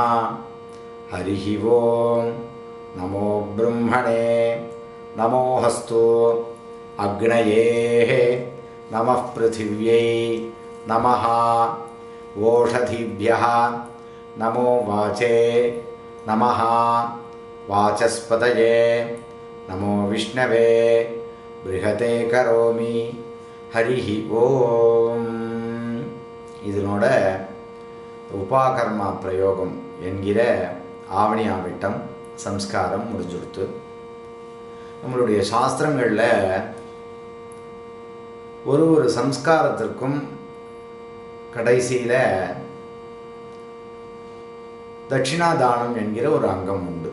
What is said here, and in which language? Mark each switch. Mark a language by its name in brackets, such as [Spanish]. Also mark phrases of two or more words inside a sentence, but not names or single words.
[Sanskrit] हरिः ॐ नमो ब्रह्मणे नमोऽस्तु अग्नये नमः पृथिव्यै नमः ओषधीभ्यः नमो वाचे नमः वाचस्पतये नमो विष्णवे बृहते करोमि। हरिः ஓம். [Tamil] இதனோட உபாகர்மா பிரயோகம் என்கிற ஆவணி ஆவிட்டம் சம்ஸ்காரம் முடிஞ்சுடுத்து. நம்மளுடைய சாஸ்திரங்களில் ஒரு சம்ஸ்காரத்திற்கும் கடைசியில் தட்சிணாதானம் என்கிற ஒரு அங்கம் உண்டு.